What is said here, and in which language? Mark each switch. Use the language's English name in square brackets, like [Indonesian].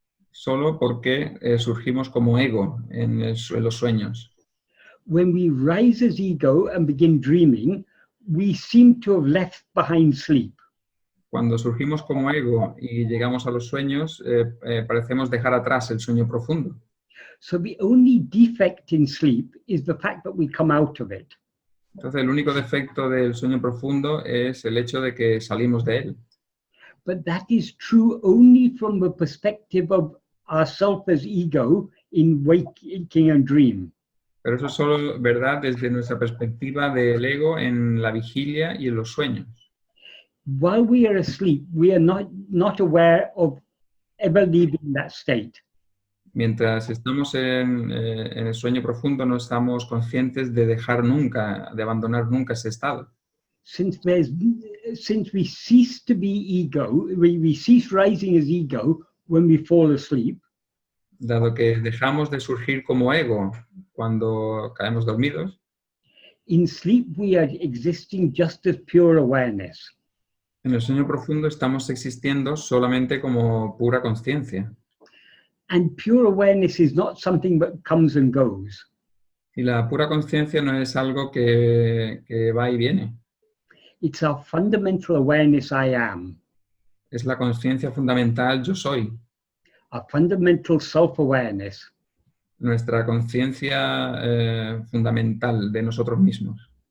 [Spanish] Solo porque surgimos como ego en los sueños. [English] When we rise as ego and begin dreaming, we seem to have left behind sleep. [Spanish] Cuando surgimos como ego y llegamos a los sueños, parecemos dejar atrás el sueño profundo. [English] So the only defect in sleep is the fact that we come out of it. [Spanish] Entonces el único defecto del sueño profundo es el hecho de que salimos de él. [English] But that is true only from the perspective of ourself as ego in waking and dream. [Spanish] Pero eso es solo verdad desde nuestra perspectiva del ego en la vigilia y en los sueños. [English] While we are asleep, we are not aware of ever leaving that state. [Spanish] Mientras estamos en el sueño profundo, no estamos conscientes de dejar nunca, de abandonar nunca ese estado. [English] Since we cease to be ego, we cease rising as ego when we fall asleep. [Spanish] Dado que dejamos de surgir como ego cuando caemos dormidos, [English] in sleep we are existing just as pure awareness. [Spanish] En el sueño profundo estamos existiendo solamente como pura conciencia. [English] And pure awareness is not something that comes and goes. [Spanish] Y la pura conciencia no es algo que va y viene. [English] It's our fundamental awareness I am. [Spanish] Es la conciencia fundamental yo soy. [English] Our fundamental self-awareness. [Spanish] nuestra conciencia fundamental de nosotros mismos.